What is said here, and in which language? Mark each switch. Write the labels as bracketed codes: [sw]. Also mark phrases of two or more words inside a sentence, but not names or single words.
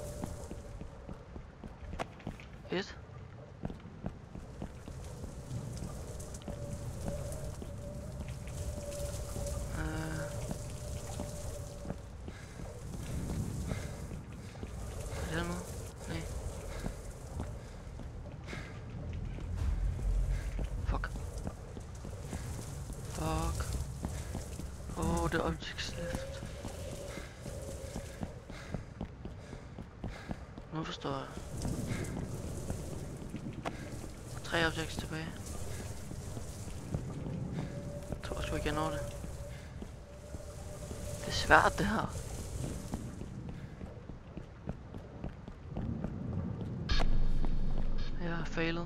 [da] 1. Er det noget? Nej. Fuck. [en] Fuck. Oh, the objects left. [da] Nu forstår jeg. 3 objects tilbage. Jeg tror også, jeg kan nå det. Det er svært, det her. Jeg har failet.